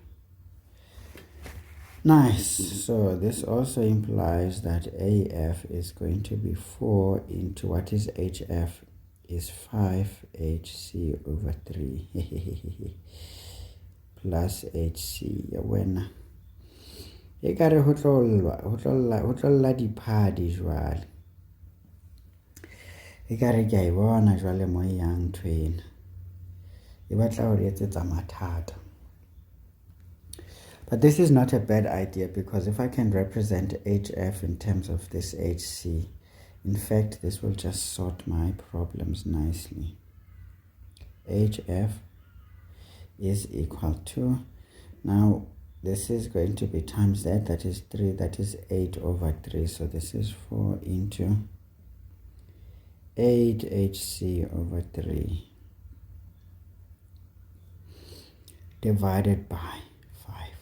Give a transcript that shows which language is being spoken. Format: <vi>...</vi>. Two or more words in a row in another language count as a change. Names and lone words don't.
<en>Nice. So this also implies that AF is going to be 4 into what is HF is 5 HC over 3 plus HC.</en> <st>When e ka re ho tlolla diphadi jwale e ka re ke a e bona jwale mo yang twena e batla ho re etsetsa mathata.</st> <en>But this is not a bad idea, because if I can represent HF in terms of this HC, in fact this will just sort my problems nicely. HF is equal to, now this is going to be times that is 3, that is 8 over 3, so this is 4 into 8 HC over 3 divided by 5.</en>